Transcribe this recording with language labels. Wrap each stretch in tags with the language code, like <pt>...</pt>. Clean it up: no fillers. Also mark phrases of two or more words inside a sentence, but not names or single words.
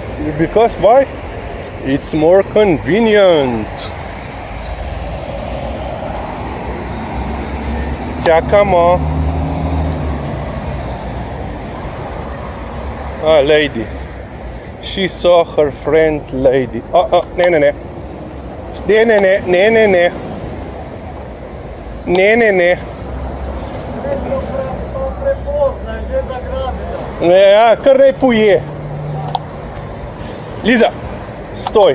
<en>Because why? It's more convenient.</en> <sl>Čakamo.</sl> <en>Lady. She saw her friend lady.</en> <sl>Ne. Ne. Ja, kar naj poje. Liza, stoj.</sl>